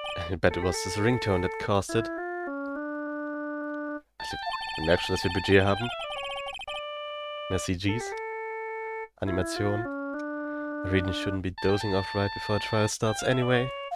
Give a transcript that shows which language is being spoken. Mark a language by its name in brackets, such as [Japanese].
[English] I bet it was this ringtone that caused it. [German] Also, du merkst schon, dass wir Budget haben. Mehr CGs. Animation. [English] I really shouldn't be dozing off right before a trial starts anyway.